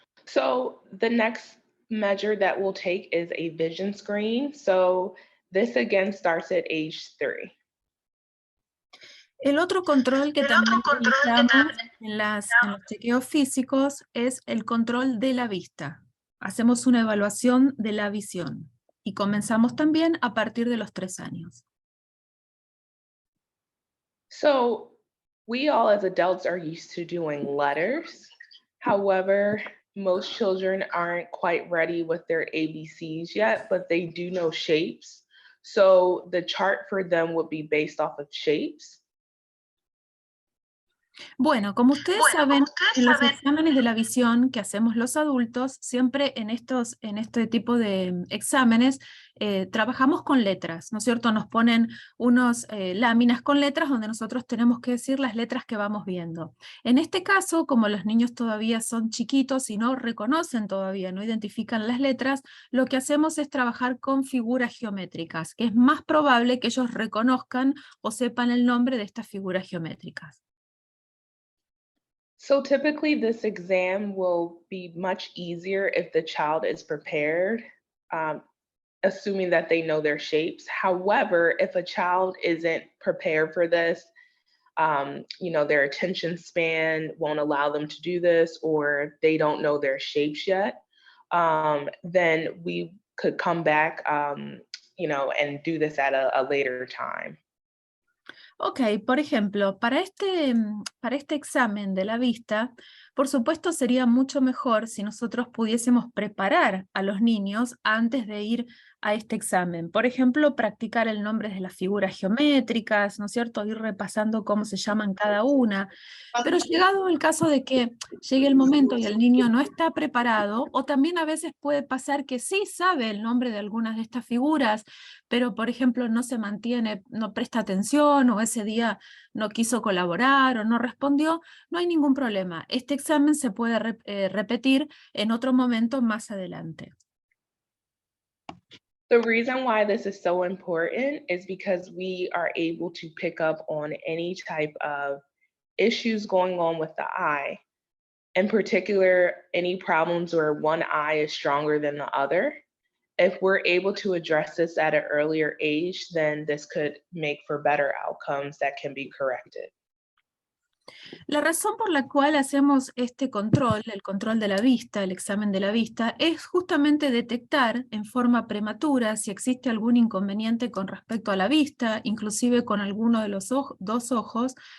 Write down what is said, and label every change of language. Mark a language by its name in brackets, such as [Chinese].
[English] So the next measure that we'll take is a vision screen. So this again starts at age 3. [Spanish] El otro control que también realizamos en los chequeos físicos es el control de la vista. Hacemos una evaluación de la visión y comenzamos también a partir de los 3 años. [English] So we all as adults are used to doing letters. However, most children aren't quite ready with their ABCs yet, but they do know shapes. So the chart for them would be based off of shapes. [Spanish] Bueno, como ustedes saben, en los exámenes de la visión que hacemos los adultos, siempre en este tipo de exámenes trabajamos con letras, ¿no es cierto? Nos ponen unas láminas con letras donde nosotros tenemos que decir las letras que vamos viendo. En este caso, como los niños todavía son chiquitos y no reconocen todavía, no identifican las letras, lo que hacemos es trabajar con figuras geométricas, que es más probable que ellos reconozcan o sepan el nombre de estas figuras geométricas. [English] So typically this exam will be much easier if the child is prepared, assuming that they know their shapes. However, if a child isn't prepared for this, their attention span won't allow them to do this, or they don't know their shapes yet, then we could come back, and do this at a later time. [Spanish] Ok, por ejemplo, para este examen de la vista, por supuesto sería mucho mejor si nosotros pudiésemos preparar a los niños antes de ir a este examen. Por ejemplo, practicar el nombre de las figuras geométricas, ¿no es cierto? Ir repasando cómo se llaman cada una. Pero llegado el caso de que llegue el momento y el niño no está preparado, o también a veces puede pasar que sí sabe el nombre de algunas de estas figuras, pero por ejemplo no se mantiene, no presta atención o ese día no quiso colaborar o no respondió, no hay ningún problema. Este examen se puede repetir en otro momento más adelante. [English] The reason why this is so important is because we are able to pick up on any type of issues going on with the eye. In particular, any problems where one eye is stronger than the other. If we're able to address this at an earlier age, then this could make for better outcomes that can be corrected. [Spanish] La razón por la cual hacemos este control, el control de la vista, el examen de la vista, es justamente detectar en forma prematura si existe algún inconveniente con respecto a la vista, inclusive con alguno de los dos ojos.